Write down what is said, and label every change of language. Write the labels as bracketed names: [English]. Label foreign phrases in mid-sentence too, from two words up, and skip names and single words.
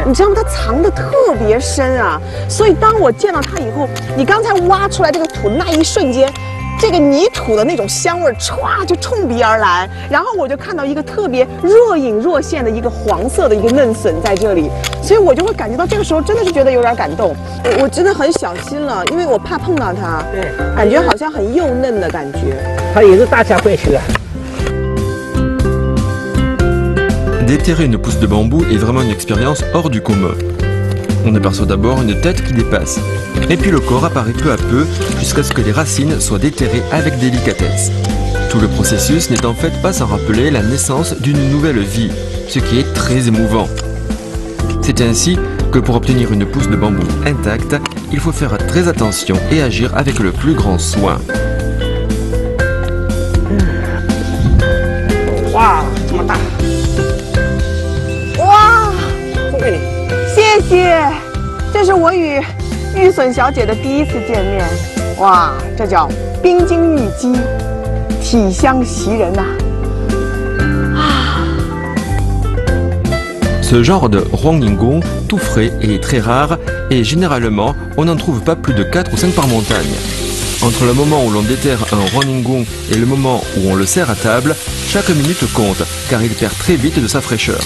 [Chinese] 你知道吗？它藏得特别深啊，所以当我见到它以后，你刚才挖出来这个土的那一瞬间，这个泥土的那种香味歘就冲鼻而来，然后我就看到一个特别若隐若现的一个黄色的一个嫩笋在这里，所以我就会感觉到这个时候真的是觉得有点感动。我真的很小心了，因为我怕碰到它。对，感觉好像很幼嫩的感觉。它也是大家会学。 [French] Déterrer une pousse de bambou est vraiment une expérience hors du commun. On aperçoit d'abord une tête qui dépasse, et puis le corps apparaît peu à peu jusqu'à ce que les racines soient déterrées avec délicatesse. Tout le processus n'est en fait pas sans rappeler la naissance d'une nouvelle vie, ce qui est très émouvant. C'est ainsi que pour obtenir une pousse de bambou intacte, il faut faire très attention et agir avec le plus grand soin. [Chinese] Wow, 这么大！哇，送给你，谢谢。这是我与玉笋小姐的第一次见面。哇，这叫冰晶玉鸡，体香袭人呐。 [French] Ce genre de Huangningong, tout frais et très rare, et généralement, on n'en trouve pas plus de 4 ou 5 par montagne. Entre le moment où l'on déterre un Huangningong et le moment où on le sert à table, chaque minute compte, car il perd très vite de sa fraîcheur.